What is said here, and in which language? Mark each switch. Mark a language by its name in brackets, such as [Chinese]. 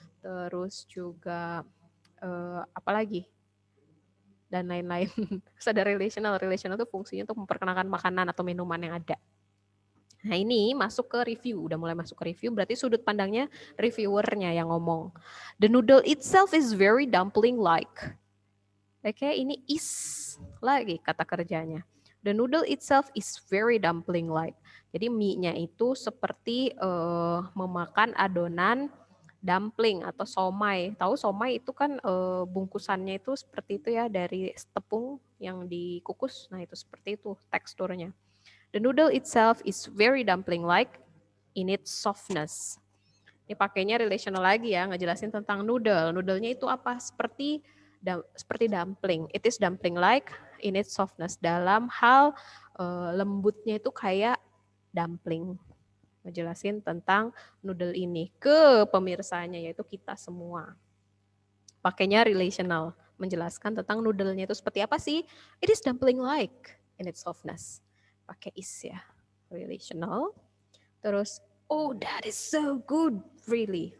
[Indonesian] Terus juga apa lagi? Dan lain-lain. Terus ada relational itu fungsinya untuk memperkenalkan makanan atau minuman yang ada. Nah ini masuk ke review, udah mulai masuk ke review, berarti sudut pandangnya reviewernya yang ngomong. [English] The noodle itself is very dumpling-like. [Indonesian] Oke, ini is lagi kata kerjanya. [English] The noodle itself is very dumpling-like. [Indonesian] Jadi mie-nya itu seperti memakan adonan dumpling atau somai. Tahu somai itu kan bungkusannya itu seperti itu ya, dari tepung yang dikukus. Nah itu seperti itu teksturnya. [English] The noodle itself is very dumpling-like in its softness. [Indonesian] Ini pakainya relational lagi ya, ngejelasin tentang noodle. Noodle-nya itu apa? Seperti dumpling. [English] It is dumpling-like in its softness. [Indonesian] Dalam hal lembutnya itu kayak dumpling. Ngejelasin tentang noodle ini ke pemirsanya, yaitu kita semua. Pakainya relational, menjelaskan tentang noodle-nya itu seperti apa sih? [English] It is dumpling-like in its softness. [Indonesian] Pakai is ya, [English] relational. Terus, oh that is so good, really.